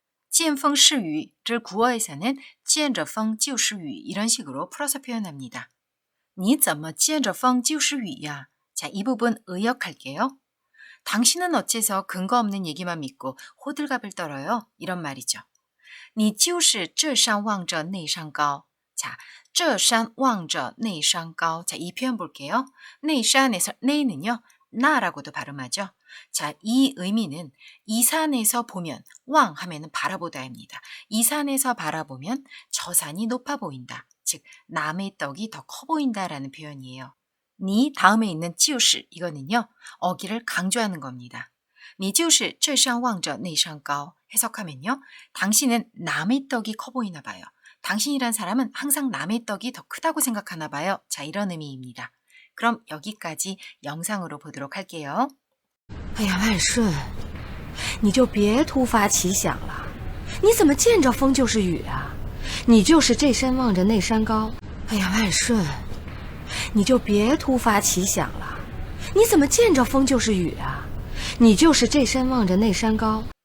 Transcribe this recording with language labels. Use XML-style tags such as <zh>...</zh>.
<ko>见风是雨를 구어에서는</ko> <zh>见着风就是雨</zh> <ko>이런 식으로 풀어서 표현합니다.</ko> <zh>你怎么见着风就是雨呀?</zh> <ko>자, 이 부분 의역할게요. 당신은 어째서 근거 없는 얘기만 믿고 호들갑을 떨어요? 이런 말이죠.</ko> <zh>你就是这山望着那山高.</zh> <ko>자, 这山望着那山高. 자, 이 표현 볼게요. 那山에서 네는요, 나라고도 발음하죠. 자, 이 의미는 이 산에서 보면, 왕 하면은 바라보다입니다. 이 산에서 바라보면 저 산이 높아 보인다. 즉, 남의 떡이 더 커 보인다라는 표현이에요. 니 다음에 있는 就是 이거는요, 어기를 강조하는 겁니다.</ko> <zh>你就是这山望着那山高.</zh> <ko>해석하면요, 당신은 남의 떡이 커 보이나 봐요. 당신이란 사람은 항상 남의 떡이 더 크다고 생각하나 봐요. 자, 이런 의미입니다. 그럼 여기까지 영상으로 보도록 할게요.</ko> <zh>哎呀，万顺，你就别突发奇想了。你怎么见着风就是雨啊？你就是这山望着那山高。哎呀，万顺，你就别突发奇想了。你怎么见着风就是雨啊？你就是这山望着那山高。</zh>